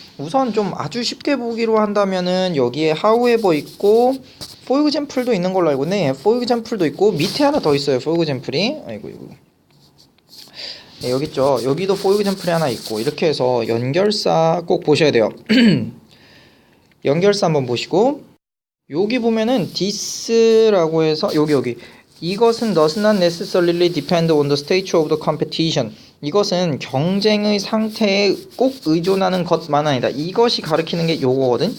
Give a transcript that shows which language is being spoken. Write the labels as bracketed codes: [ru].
[ko] 우선 좀 아주 쉽게 보기로 한다면은 여기에 however 있고 for example도 있는 걸로 알고 있네. for example도 있고 밑에 하나 더 있어요. for example이. 아이고 이거. 네, 여기 있죠. 여기도 for example이 하나 있고 이렇게 해서 연결사 꼭 보셔야 돼요. [en] 연결사 한번 보시고 여기 보면은 this라고 [ko] 해서 여기 이것은 [en] does not necessarily depend on the stage of the competition. [ko] 이것은 경쟁의 상태에 꼭 의존하는 것만 아니다. 이것이 가리키는 게 요거거든.